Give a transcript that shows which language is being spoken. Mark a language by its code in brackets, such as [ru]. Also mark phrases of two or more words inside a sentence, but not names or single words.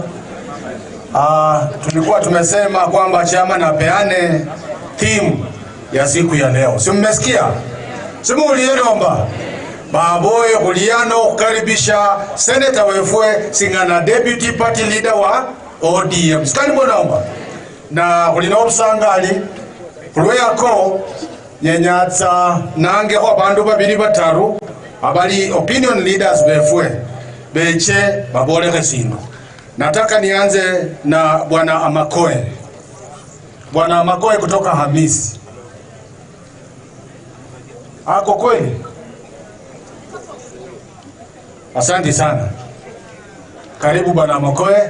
[sw] Tulikuwa tumesema kwamba chairman apeane theme ya siku ya leo. Si mmesikia? [luy] Simu ulielomba baboye kuliano kukaribisha senator wefwe singana [en] deputy party leader [luy] wa ODM. Sikani mwonaomba. Na kulina urusangali kulweyako nyenyatsa nange ho bandu babiri bataru abali [en] opinion leaders [luy] befwe beche baboleke sindu. [sw] Nataka nianze na Bwana Amakoe. Bwana Amakoe kutoka Hamisi. Ako kweli? Asante sana. Karibu Bwana Amakoe.